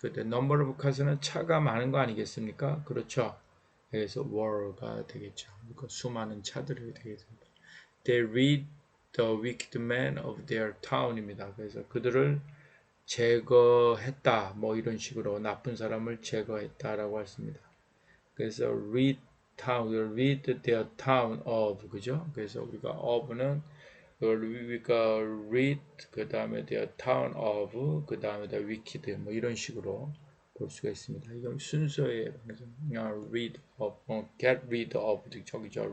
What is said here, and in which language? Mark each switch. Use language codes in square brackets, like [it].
[ko] 그때 [en] number of cars [ko] 는 차가 많은 거 아니겠습니까? 그렇죠. 그래서 were가 되겠죠. 그러니까 수많은 차들이 되겠습니다. [en] They rid the wicked man of their town입니다. [ko] 그래서 그들을 제거했다. 뭐 이런 식으로 나쁜 사람을 제거했다라고 했습니다. 그래서 [en] rid their town of. [ko] 그죠? 그래서 우리가 of는 우리가 rid 그 다음에 [en] their town of [ko] 그 다음에 [en] the wicked [ko] 뭐 이런 식으로 볼 수가 있습니다. 이건 순서의 rid of, [en] get rid of [ko] 저기죠.